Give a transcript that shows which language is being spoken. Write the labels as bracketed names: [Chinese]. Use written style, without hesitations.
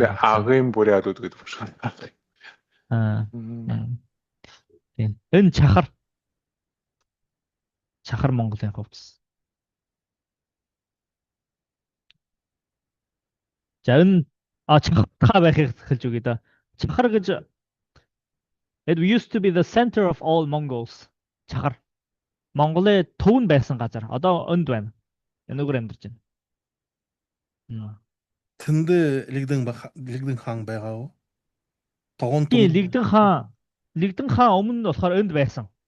[Mongolian] Агын бурядууд гэдэг байна. Тийм. Энэ чахар Монголын хувцс. За энэ чахар байхыг хэлж үгүй да. [English] Чахар гэж it used to be the center of all Mongols. [Mongolian] Чахар Монголын төв нь байсан газар. Одоо өнд байна. Энэгээр амьдарч байна. Тэнд Лигдэн хаан байгаа уу? Лигдэн хаан өмнө нь болохоор энд байсан.